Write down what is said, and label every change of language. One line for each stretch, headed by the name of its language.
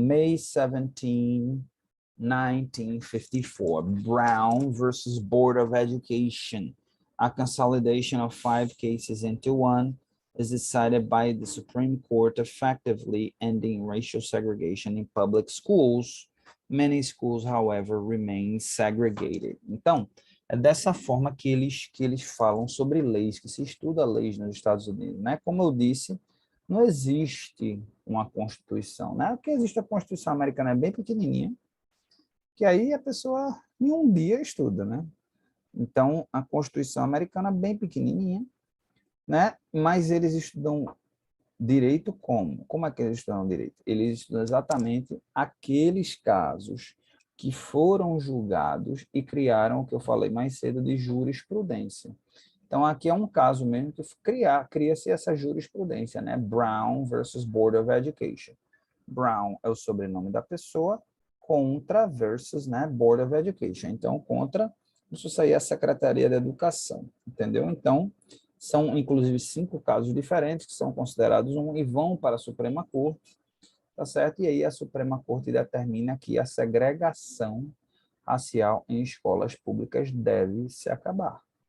English: May 17, 1954, Brown versus Board of Education. A consolidation of 5 cases into one is decided by the Supreme Court, effectively ending racial segregation in public schools. Many schools, however, remain segregated.
Portuguese: Então, é dessa forma que eles falam sobre leis, que se estuda leis nos Estados Unidos, né? Como eu disse, não existe uma Constituição, né? Porque existe a Constituição americana, é bem pequenininha, que aí a pessoa em um dia estuda, né? Então, a Constituição americana é bem pequenininha, né? Mas eles estudam direito como? Como é que eles estudam direito? Eles estudam exatamente aqueles casos que foram julgados e criaram o que eu falei mais cedo de jurisprudência. Então, aqui é um caso mesmo que cria-se essa jurisprudência, né? Brown versus Board of Education. Brown é o sobrenome da pessoa, contra versus, né, Board of Education. Então, contra, isso aí é a Secretaria da Educação, entendeu? Então, são inclusive 5 casos diferentes que são considerados e vão para a Suprema Corte, tá certo? E aí a Suprema Corte determina que a segregação racial em escolas públicas deve se acabar.